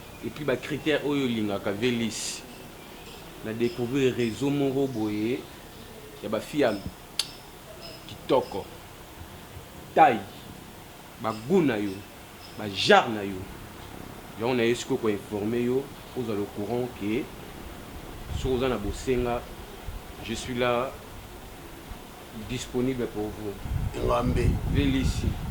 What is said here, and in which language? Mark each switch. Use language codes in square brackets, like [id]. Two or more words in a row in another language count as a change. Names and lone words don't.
[fr] Et puis [ln] ba critère oyo olingaka, Vélis. Na découvrir réseau moko boye ya ba fille ya kitoko. Taille, ba goût na yo, ba genre na yo. Yango na ye sikoyo ko informer yo, ozala [fr] au courant que [ln] soki oza na bosenga, [fr] je suis là disponible pour vous. Ngambe. Vélis.